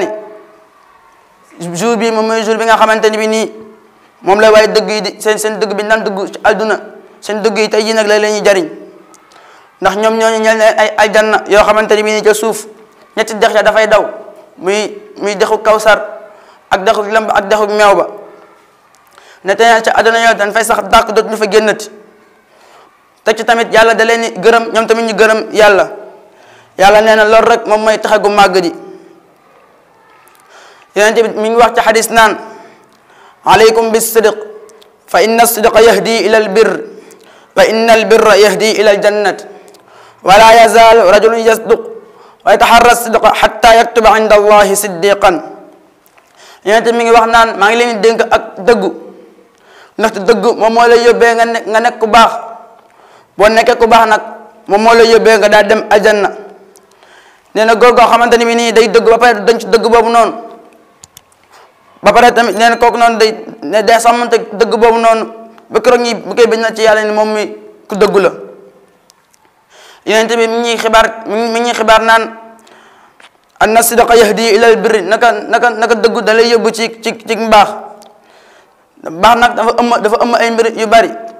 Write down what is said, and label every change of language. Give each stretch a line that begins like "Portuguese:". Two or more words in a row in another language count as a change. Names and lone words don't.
Wolof: jour bi moom mooy jour bi nga xamante ni bi nii moom la waaye dëgg yi di seen dëgg bi daan dugg ci àdduna seen dëgg yi tey jii nag la leen ñuy jariñ ndax ñoom ñooñu ñel leen ay aljanna yoo xamante ni bi nii ca suuf ñetti dex ya dafay daw muy dexu kawsar ak dexu lamb ak dexu meew ba ne tey ca àdduna ñoo dañ fay sax dàq dootuñu fa génnati te ci tamit yàlla da leen ni gërëm ñoom tamit ñu gërëm yàlla nee na loolu rek moom mooy taxe gu màgg di yonent bi mi ngi wax ci xadis naan
Arabic: عليكم بالصدق فإن الصدق يهدي إلى البر وإن البر يهدي إلى الجنة ولا يزال رجل يصدق ويتحرى الصدق حتى يكتب عند الله صديقا
Wolof: yonent bi mi ngi wax naan maa ngi leen di dénk ak dëggu ndaxte dëggu moom moo lay yóbbee nga nekk ku baax boo nekkee ku baax nag moom moo lay yóbbee nga daal dem aljanna nee na góor goo xamante ni bi nii day dëgg ba pare dañ ci dëgg boobu noonu ba pare tamit nee na kooku noonu day sàmmante dëgg boobu noonu ba keroog ñi bu koy bañ na ci yàlla ni moom mi ku dëggu la yonent bi mi ñuy xibaar naan
Arabic: أن الصدق يهدي إلى البر
Wolof: naka dëggu da lay yóbbu ci mbaax baax nag dafa ëmb ay mbir yu bari